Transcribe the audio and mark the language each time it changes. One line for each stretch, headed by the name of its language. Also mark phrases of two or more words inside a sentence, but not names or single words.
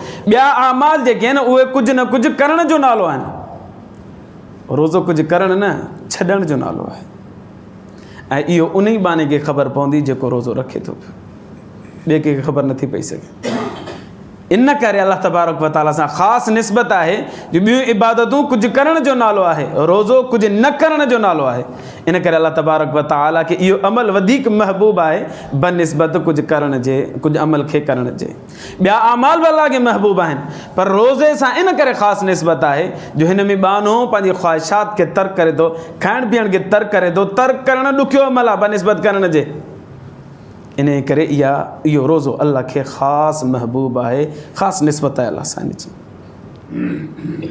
Sindhi: ॿिया आमाल जेके आहिनि उहे कुझु न कुझु करण जो नालो आहिनि। रोज़ो कुझु करण न, छॾण जो नालो आहे। ऐं इहो उन ई बाने खे ख़बर पवंदी जेको रोज़ो रखे थो पियो, ॿिए कंहिंखे ख़बर नथी पई सघे। इन करे
Arabic: الله تبارك وتعالى
Sindhi: सां ख़ासि निस्बत आहे जो ॿियूं इबादतूं कुझु करण जो नालो आहे, रोज़ो कुझु न करण जो नालो आहे। इन करे
Arabic: الله تبارك وتعالى
Sindhi: खे इहो अमल वधीक महबूब आहे बनिस्बत कुझु करण जे, कुझु अमल खे करण जे। ॿिया अमाल बि अल्लाह खे महबूब आहिनि, पर रोज़े सां इन करे ख़ासि निस्बत आहे जो हिन में बानो पंहिंजी ख़्वाहिशात खे तर्क करे थो, खाइण पीअण खे तर्क करे थो। तर्क करणु ॾुखियो अमल आहे बनिस्बत करण जे। इन करे इहो रोज़ो अल्लाह खे ख़ासि महबूब आहे, ख़ासि निस्बत आहे अल्लाह सां इन जी।